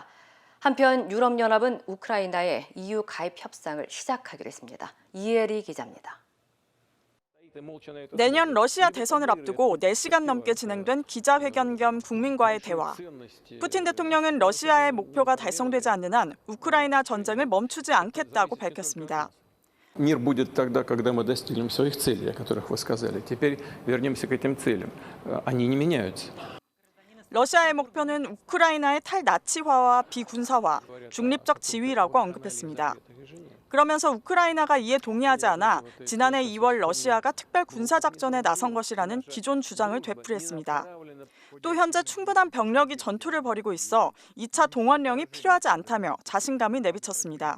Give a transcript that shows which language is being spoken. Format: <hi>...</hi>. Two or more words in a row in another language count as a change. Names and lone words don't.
<ko>한편 유럽연합은 우크라이나의 EU 가입 협상을 시작하기로 했습니다. 이혜리 기자입니다. 내년 러시아 대선을 앞두고 4시간 넘게 진행된 기자회견 겸 국민과의 대화. 푸틴 대통령은 러시아의 목표가 달성되지 않는 한 우크라이나 전쟁을 멈추지 않겠다고 밝혔습니다.</ko> <ru>Мир будет тогда, когда мы достигнем своих целей, о которых вы сказали. Теперь вернемся к этим целям. Они не меняются.</ru> <ko>러시아의 목표는 우크라이나의 탈나치화와 비군사화, 중립적 지위라고 언급했습니다. 그러면서 우크라이나가 이에 동의하지 않아 지난해 2월 러시아가 특별 군사작전에 나선 것이라는 기존 주장을 되풀이했습니다. 또 현재 충분한 병력이 전투를 벌이고 있어 2차 동원령이 필요하지 않다며 자신감이 내비쳤습니다.</ko>